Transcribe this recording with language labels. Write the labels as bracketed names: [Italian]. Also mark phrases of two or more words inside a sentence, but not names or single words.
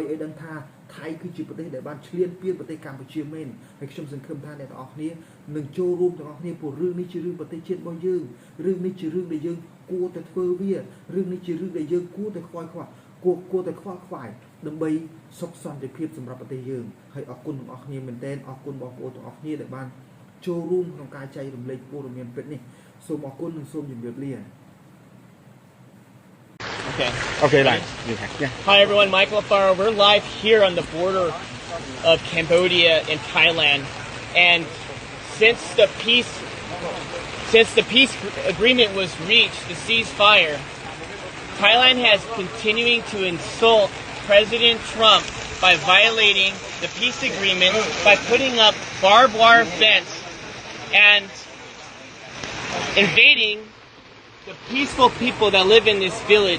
[Khmer] ឲ្យដឹងថាថៃគឺជាប្រទេសដែលបានឈ្លានពានប្រទេសកម្ពុជាមែនហើយខ្ញុំសង្ឃឹមថាអ្នកទាំងអស់គ្នានឹងចូលរួមទាំងអស់គ្នាព្រោះរឿងនេះជារឿងប្រទេសជាតិរបស់យើងរឿងនេះជារឿងដែលយើងគួរតែធ្វើវារឿងនេះជារឿងដែលយើងគួរតែខ្វល់ខ្វាយដើម្បីសុខសន្តិភាពសម្រាប់ប្រទេសយើងហើយអរគុណទាំងអស់គ្នាមែនទែនអរគុណបងប្អូនទាំងអស់គ្នាដែលបានចូលរួមក្នុងការចែករំលែកព័ត៌មានពិតនេះសូមអរគុណនិងសូមជម្រាបលា [English] Okay, live. Yeah. Hi everyone, Michael Alfaro. We're live here on the border of Cambodia and Thailand, and since the peace agreement was reached, the ceasefire, Thailand has continuing to insult President Trump by violating the peace agreement by putting up barbed wire fence and invading the peaceful people that live in this village.